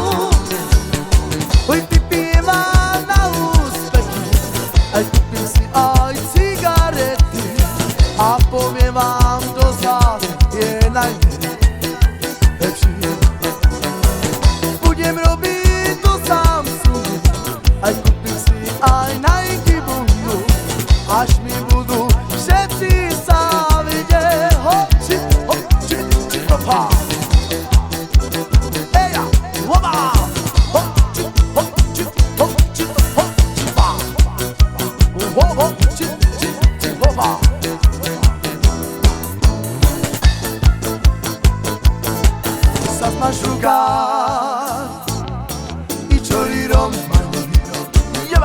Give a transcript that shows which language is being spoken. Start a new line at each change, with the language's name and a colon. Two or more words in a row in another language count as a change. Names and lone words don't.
Slovak: Oj vypijem vám na úspechy, aj kúpim si aj cigarety a poviem vám, kto z vás je najlepší. Budem robiť to sám som, aj kúpim si aj Nike bundu, až mi budú všetci závidieť. Hoči, hopa. Eja, hopa. Hoči, hopa. Hoči, hopa.
Romany: Sa mašukáť i čorírom jeba.